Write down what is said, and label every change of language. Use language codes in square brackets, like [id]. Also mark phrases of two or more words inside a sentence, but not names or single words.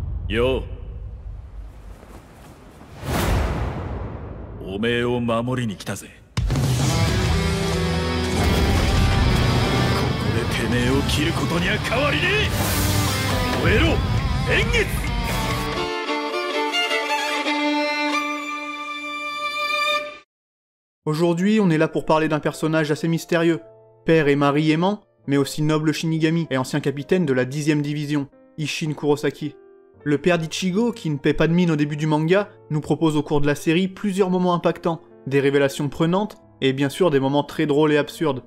[ja] よう、おめえを守りに来たぜ。ここでてめえを切ることには変わりねえ。燃えろ、円月。 [fr] Aujourd'hui, on est là pour parler d'un personnage assez mystérieux, père et mari aimant, mais aussi noble Shinigami et ancien capitaine de la 10e division, Isshin Kurosaki. Le père d'Ichigo, qui ne paie pas de mine au début du manga, nous propose au cours de la série plusieurs moments impactants, des révélations prenantes, et bien sûr des moments très drôles et absurdes.